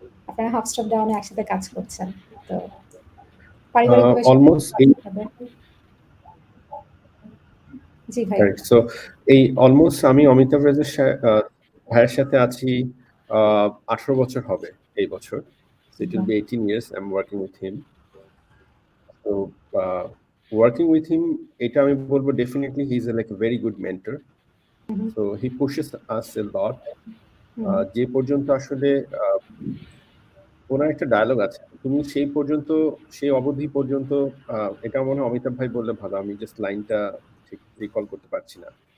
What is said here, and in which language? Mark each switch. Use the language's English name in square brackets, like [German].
[Bangla] আপনারা half stop ডাউনে একসাথে কাজ করছেন, তো পারিবারিক [English] almost [Bangla] জি ভাই। সো এই অলমোস্ট আমি অমিতাভ রেজা ভাইয়ের সাথে আছি 18 বছর হবে এই বছর। [English] So it will be 18 years I'm working with him. So working with him, [Bangla] এটা আমি বলবো [English] definitely he is like a very good mentor. So he pushes us a lot. [Bangla] যে পর্যন্ত আসলে ওনার একটা ডায়লগ আছে, তুমি সেই অবধি পর্যন্ত, এটা মনে হয় অমিতাভ ভাই বললে ভালো, আমি জাস্ট লাইনটা ঠিক রিকল করতে পারছি না।